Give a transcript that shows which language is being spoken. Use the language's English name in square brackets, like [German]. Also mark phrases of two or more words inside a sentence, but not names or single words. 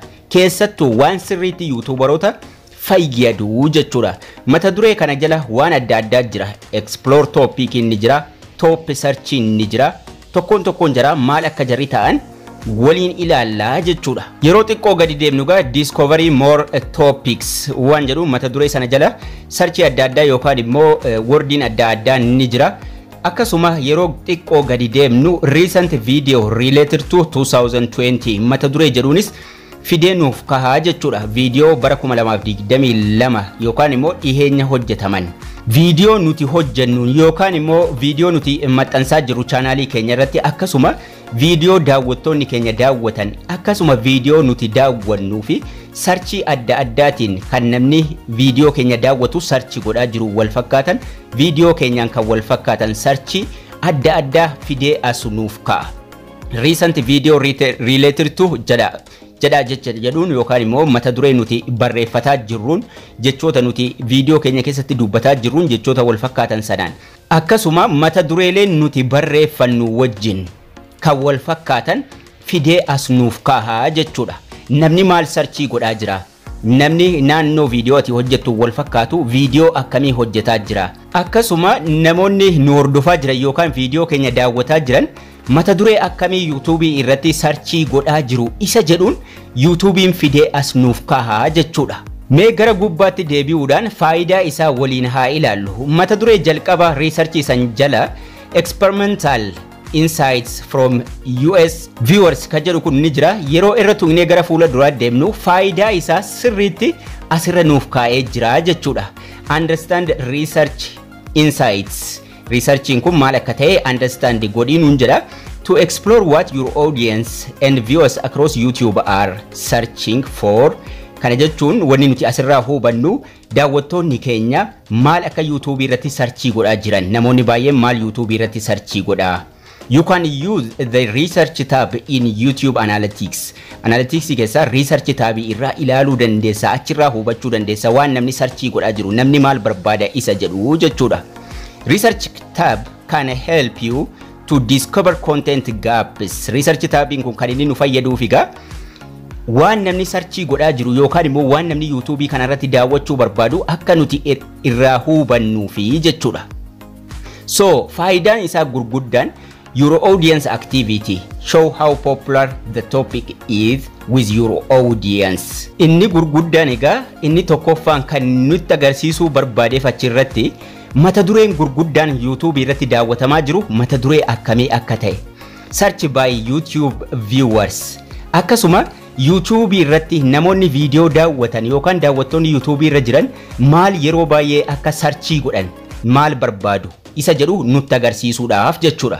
[Oromo] Keessattuu waan sirriitti YouTuberoota fayyadu jechuudha. Mata duree kana jala waan adda addaa jira. [English] Explore topic [Oromo] ni jira, [English] top search [Oromo] ni jira. Tokkoon jira maal akka jarri ta'an waliin ilaallaa jechuudha. Yeroo xiqqoo gadi deemnu gaa [English] discovery more topics [Oromo] waan jedhu mata duree sana jala search adda addaa yookaan immoo wordiin adda addaa ni jira. Akkasuma yeroo xiqqoo gadi deemnu [English] recent video related to [Oromo] 2020 mata duree jedhuunis fidee nuuf kahaa jechuudha. Video bara 2022 yookaan immoo dhiheenya hojjetaman. Video nuti hojjennu yookaan immoo video nuti maxxansaa jiru chaanaalii keenya irratti akkasuma video daawwattoonni keenya daawwatan akkasuma video nuti daawwannu fi search adda addaatiin kan namni video keenya daawwatu search godhaa jiru wal fakkaatan video keenyaan kan wal fakkaatan search adda addaa fidee as nuuf ka'a. [English] Recent video related to [Oromo] jedha jecha jedhuun yookaan immoo mata duree nuti barreeffataa jirruun jechoota nuti video keenya keessatti dubbataa jirruun jechoota wal fakkaatan sanaan akkasuma mata dureeleen nuti barreeffannu wajjin kan wal fakkaatan fidee as nuuf kaa'aa jechuudha. Namni maal sarchii godhaa jira? Namni naannoo video ati hojjettu wal fakkaatu video akkamii hojjetaa jira? Akkasuma namoonni nu hordofaa jiran yookaan video keenya daawwataa jiran mata duree akkamii YouTube irratti searchii godhaa jiru isa jedhuun YouTubein fidee as nuuf kaa'aa jechuudha. Mee gara gubbaatti deebi'uudhaan faayidaa isaa waliin haa ilaallu. Mata duree jalqaba research san jala [English] experimental insights from US viewers [Oromo] ka jedhu kun ni jira. Yeroo irra tuqnee gara fuula duraa deemnu faayidaa isaa sirriitti asirra nuuf kaa'ee jira jechuudha. [English] Understand research insights. [Oromo] Researching kun maal akka ta'e understand godhiin nun jedha. [English] To explore what your audience and viewers across YouTube are searching for. [Oromo] Kana jechuun wanni nuti asirraa hubannu daawwattoonni keenya maal akka YouTube irratti searchii godhaa jiran. Namoonni baay'een maal YouTube irratti searchii godhaa. [English] You can use the research tab in YouTube Analytics. [Oromo] Analytics keessa [English] research tab [Oromo] irraa ilaaluu dandeessa. Achirraa hubachuu dandeessa waan namni searchii godhaa jiru. Namni maal barbaada isa jedhu jechuudha. [English] Research tab can help you to discover content gaps. Research tabin [Oromo] kun kan inni nu fayyaduuf egaa waan namni searchii godhaa jiru yookaan immoo waan namni YouTube kanarratti daawwachuu barbaadu akka nuti irraa hubannuufi jechuudha. So faayidaan isaa gurguddaan [English] Your audience activity. Show how popular the topic is with your audience. [Oromo] Inni gurguddaan egaa inni tokkoffaan kan nutti agarsiisuu barbaadeef achirratti mata dureen gurguddaan YouTube irratti daawwatamaa jiru mata duree akkamii akka ta'e. [English] Search by YouTube viewers. [Oromo] Akkasuma YouTube irratti namoonni viidiyoo daawwatan yookaan daawwattoonni YouTube irra jiran maal yeroo baay'ee akka searchii godhan maal barbaadu isa jedhu nutti agarsiisuudhaaf jechuudha.